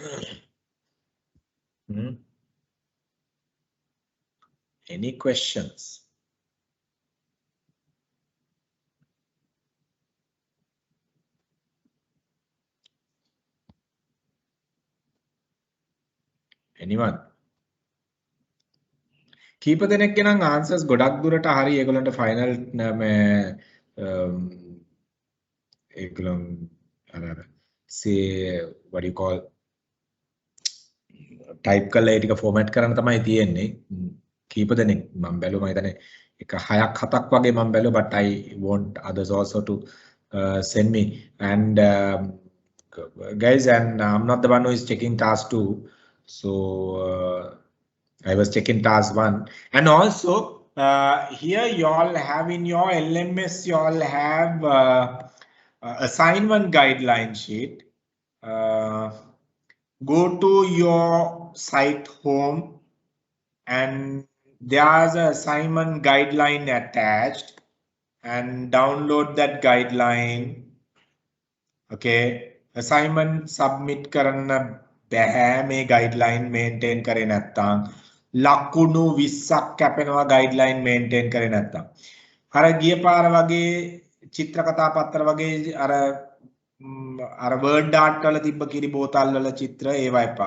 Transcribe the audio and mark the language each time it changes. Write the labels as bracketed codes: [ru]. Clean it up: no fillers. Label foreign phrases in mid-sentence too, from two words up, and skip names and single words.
[en] Any questions? Anyone? [si] කීප දෙනෙක්ගේ නම් answers ගොඩක් දුරට හරි ඒගොල්ලන්ට final මේ ඒගොල්ලන් අර [en] say what do you call type [si] කරලා ඒ ටික format කරන්න තමයි තියෙන්නේ. කීප දෙනෙක් මම බැලුවා මම හිතන්නේ එක 6ක් 7ක් වගේ මම බැලුවා [en] but I want others also to send me and guys and I'm not the one who is checking task 2. So I was checking task 1 and also here you all have in your LMS you all have assignment guideline sheet. Go to your site home and there's an assignment guideline attached and download that guideline. [si] Okay, [en] assignment submit [si] කරන්න බෑ මේ [en] guideline maintain [si] කරේ නැත්නම් ලකුණු 20ක් කැපෙනවා [en] guideline maintain [si] කරේ නැත්නම්. අර ගිය පාර වගේ චිත්‍ර කතා පත්‍ර වගේ අර [en] word art [si] වල තිබ්බ කිරි බෝතල් වල චිත්‍ර ඒවා එපා.